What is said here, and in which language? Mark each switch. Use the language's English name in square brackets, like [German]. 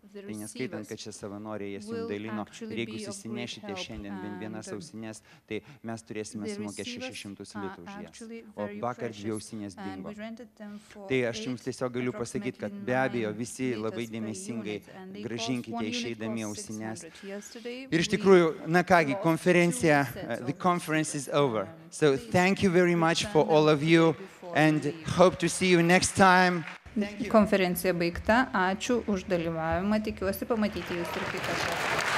[Lithuanian] Tai neskaitant, kad čia savanoriai jas jums dalino, ir jeigu susinešite šiandien bent vienas ausinės, tai mes turėsime sumokėti 600 litų už jas. O vakar 2 ausinės dingo. Tai aš jums tiesiog galiu pasakyti, kad be abejo visi labai dėmesingai gražinkite išeidami ausinės. Ir iš tikrųjų, na kągi, konferencija, [English] the conference is over. So thank you very much for all of you and hope to see you next time. [Lithuanian] Konferencija baigta. Ačiū už dalyvavimą. Tikiuosi pamatyti jūs ir kitą kartą.